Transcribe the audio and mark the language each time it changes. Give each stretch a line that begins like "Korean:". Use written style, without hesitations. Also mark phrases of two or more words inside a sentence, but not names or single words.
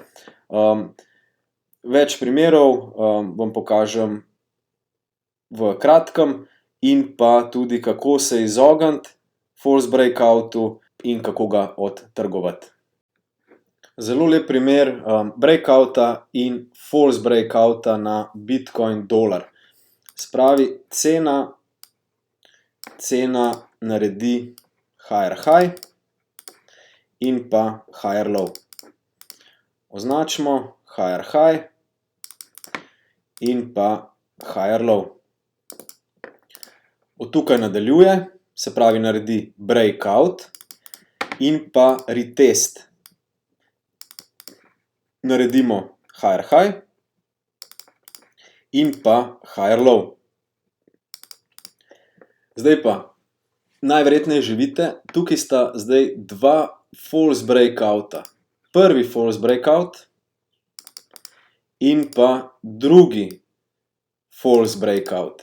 Slovenian: Več primerov vam pokažem v kratkem in pa tudi, kako se izogniti
English: false breakoutu
Slovenian: in kako ga odtrgovati. Zelo lep primer breakouta in
English: false breakouta
Slovenian: na Bitcoin dolar. Spravi, cena naredi
English: higher high
Slovenian: in pa
English: higher low.
Slovenian: Označimo
English: higher high
Slovenian: in pa
English: higher low.
Slovenian: Od tukaj nadaljuje, se pravi naredi breakout in pa retest. Naredimo
English: higher high
Slovenian: in pa
English: higher low.
Slovenian: Zdaj pa, najverjetneje že vidite, tukaj sta zdaj dva
English: false breakouta.
Slovenian: Prvi
English: false breakout
Slovenian: in pa drugi
English: false breakout.